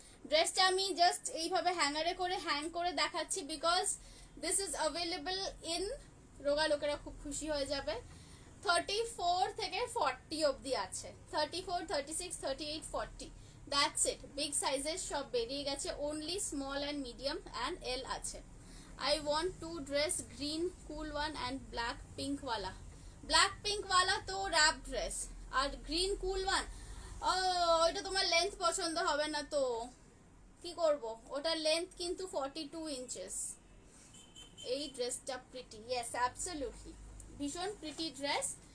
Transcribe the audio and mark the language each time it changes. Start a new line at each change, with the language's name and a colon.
Bangla: ড্রেসটা আমি জাস্ট এইভাবে হ্যাঙ্গারে করে হ্যাং করে দেখাচ্ছি,
English: because this is available in,
Bangla: রোগা লোকেরা খুব খুশি হয়ে যাবে। 34 থেকে 40 অবধি আছে, 34, 36, 38, 40, দ্যাটস ইট। বিগ সাইজের সব বেরিয়ে গেছে,
English: only small and medium and L
Bangla: আছে।
English: I want two dress, green cool one and black pink wala.
Bangla: Black pink wala তো wrap dress, আর
English: green cool one
Bangla: ওইটা তোমার লেন্থ পছন্দ হবে না তো কি করব, ওটার লেন্থ কিন্তু 42 ইঞ্চেস। এই ড্রেসটা প্রিটি,
English: yes absolutely
Bangla: ভীষণ প্রিটি ড্রেস।